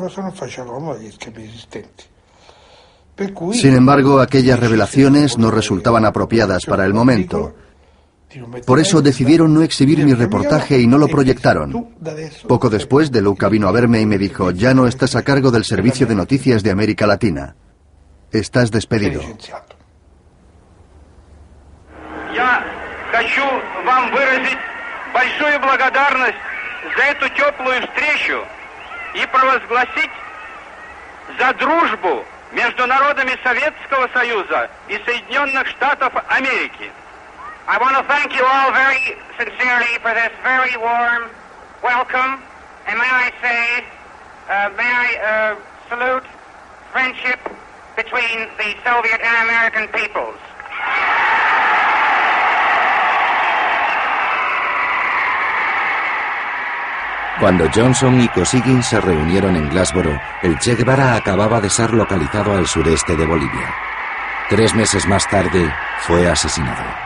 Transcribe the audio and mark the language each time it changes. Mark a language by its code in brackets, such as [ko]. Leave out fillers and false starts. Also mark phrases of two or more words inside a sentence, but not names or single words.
[es] Sin embargo, aquellas revelaciones no resultaban apropiadas para el momento. Por eso decidieron no exhibir mi reportaje y no lo proyectaron. Poco después, De Luca vino a verme y me dijo: ya no estás a cargo del Servicio de Noticias de América Latina. Estás despedido. [ru] Я хочу вам выразить большую благодарность за эту теплую встречу и провозгласить за дружбу между народами Советского Союза и Соединенных Штатов Америки. [en] I want to thank you all very sincerely for this very warm welcome, and may I say, salute friendship between the Soviet and American peoples. [es] Cuando Johnson y Kosygin se reunieron en Glassboro, el Che Guevara acababa de ser localizado al sureste de Bolivia. 3 meses más tarde, fue asesinado.